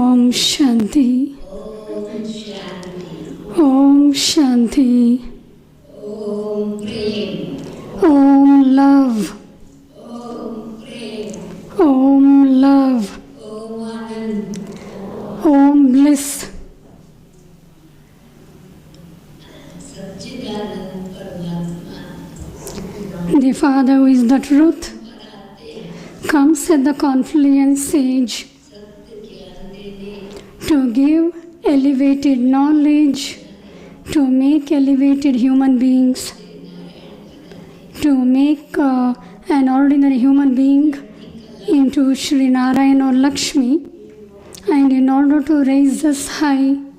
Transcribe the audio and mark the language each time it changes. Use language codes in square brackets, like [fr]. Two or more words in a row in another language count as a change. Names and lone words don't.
[hi] Shanti. ओम शांति. [en] Om love. Om love. Om bliss. The Father, who is the truth, comes at the confluence age to give elevated knowledge, to make elevated human beings, to make an ordinary human being into Sri Narayana or Lakshmi, and in order to raise us high.